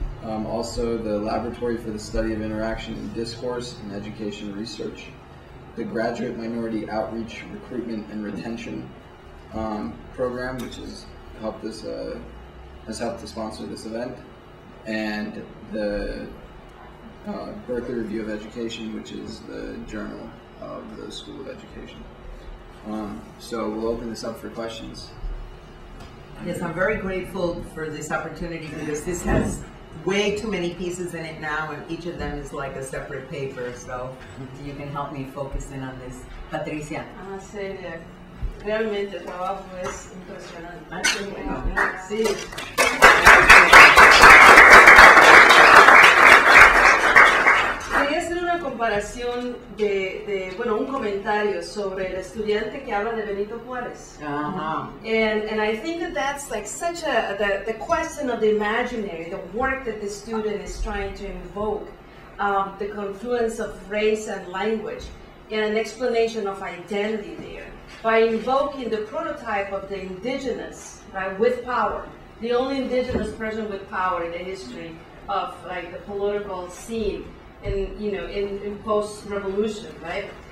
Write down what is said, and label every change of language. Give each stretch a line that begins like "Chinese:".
English: Also, the Laboratory for the Study of Interaction and Discourse and Education Research, the Graduate Minority Outreach, Recruitment and Retention Program, which has helped us to sponsor this event, and the Berkeley Review of Education, which is the journal of the School of Education. So we'll open this up for questions. Yes, I'm very grateful for this opportunity because this has way too many pieces in it now, and each of them is like a separate paper, so you can help me focus in on this. Patricia.
Spanish: Celia, realmente el trabajo es impresionante. Sí. Quería hacer una comparación bueno, un comentario sobre el estudiante que habla de Benito Juárez.
English: And I think that that's like such the question of the imaginary, the work that the student is trying to invoke, the confluence of race and language, and an explanation of identity there, by invoking the prototype of the indigenous, right, with power, the only indigenous person with power in the history of like the political scene in post-revolution, right?